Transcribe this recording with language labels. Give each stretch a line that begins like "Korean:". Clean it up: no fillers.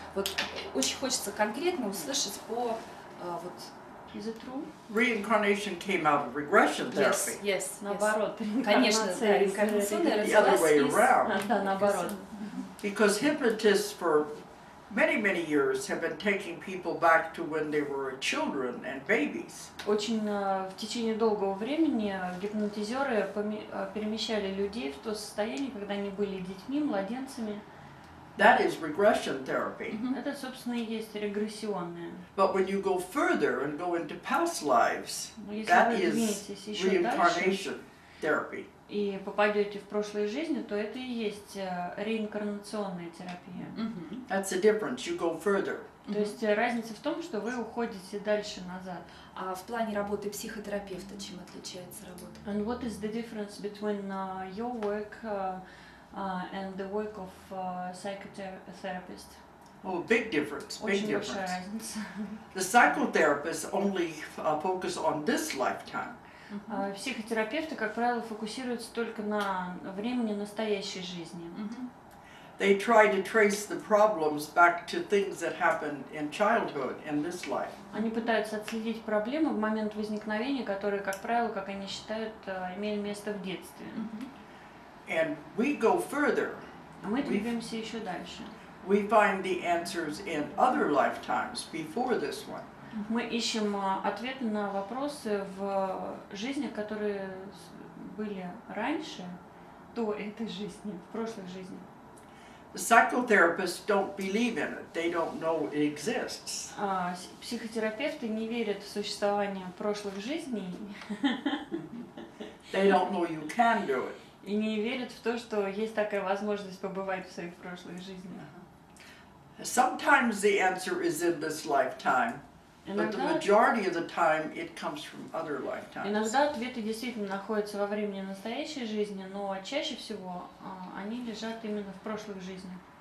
Russian: Вот очень хочется конкретно услышать по вот.
English: Is it true? Reincarnation came out of regression therapy. Yes.
Russian: Наоборот, Конечно, да, реинкарнационная
English: The other way
Russian: родилась из
English: around.
Russian: Да, наоборот.
English: Because hypnotists for many, many years have been taking people back to when they were children and babies.
Russian: Очень в течение долгого времени гипнотизеры перемещали людей в то состояние, когда они были детьми, младенцами.
English: That is regression therapy.
Russian: Это, собственно, и есть регрессионное.
English: But when you go further and go into past lives,
Russian: Но если
English: that
Russian: вы
English: is
Russian: двинетесь еще дальше
English: reincarnation therapy.
Russian: и попадете в прошлые жизни, то это и есть реинкарнационная терапия.
English: That's the difference. You go further.
Russian: То есть разница в том, что вы уходите дальше назад. А в плане работы психотерапевта чем отличается работа?
English: And what is the difference between your work and the work of psychotherapist? Oh, big difference. Big
Russian: Очень большая
English: difference.
Russian: разница.
English: The psychotherapists only focus on this lifetime.
Russian: Психотерапевты, как правило, фокусируются только на времени настоящей жизни.
English: They try to trace the problems back to things that happened in childhood in this life.
Russian: Они пытаются отследить проблемы в момент возникновения, которые, как правило, как они считают, имели место в детстве.
English: And we go further.
Russian: А мы двигаемся еще дальше.
English: We find the answers in other lifetimes before this one.
Russian: Мы ищем ответы на вопросы в жизнях, которые были раньше, до этой жизни, в прошлых жизнях.
English: The psychotherapists don't believe in it. They don't know it exists.
Russian: Психотерапевты не верят в существование прошлых жизней.
English: They don't know you can do it.
Russian: И не верят в то, что есть такая возможность побывать в своих прошлых жизнях.
English: Sometimes the answer is in this lifetime, but the majority of the time it comes from other lifetimes.
Russian: Иногда ответы действительно находятся во времени настоящей жизни, но чаще всего они лежат именно в прошлых жизнях.